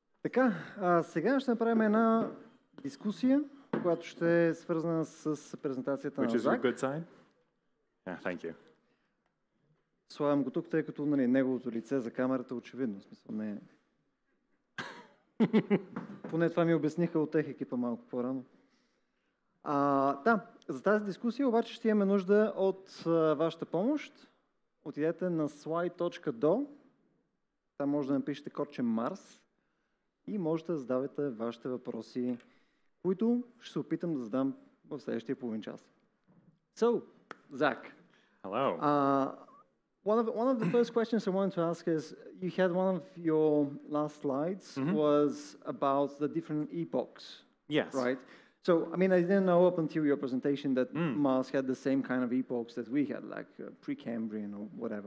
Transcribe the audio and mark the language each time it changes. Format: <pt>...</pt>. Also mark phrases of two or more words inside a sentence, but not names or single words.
<bg>Така, сега ще направим една дискусия, която ще е свързана с презентацията на</bg> <en>Which is your Зак. good side? Yeah, thank you.</en> <bg>Слагам го тук, тъй като неговото лице за камерата очевидно. В смисъл, не е. Поне това ми обясниха от тех екипа малко по-рано. За тази дискусия обаче ще имаме нужда от вашата помощ. Отидете на slide.do. Там може да напишете кодче Марс и можете да задавате вашите въпроси, които ще се опитам да задам в следващия половин час.</bg> <en>So, Zach. Hello. One of the first questions I wanted to ask is, you had one of your last slides was about the different epochs. Yes. Right? So, I mean, I didn't know up until your presentation that Mars had the same kind of epochs that we had, like Precambrian or whatever.</en>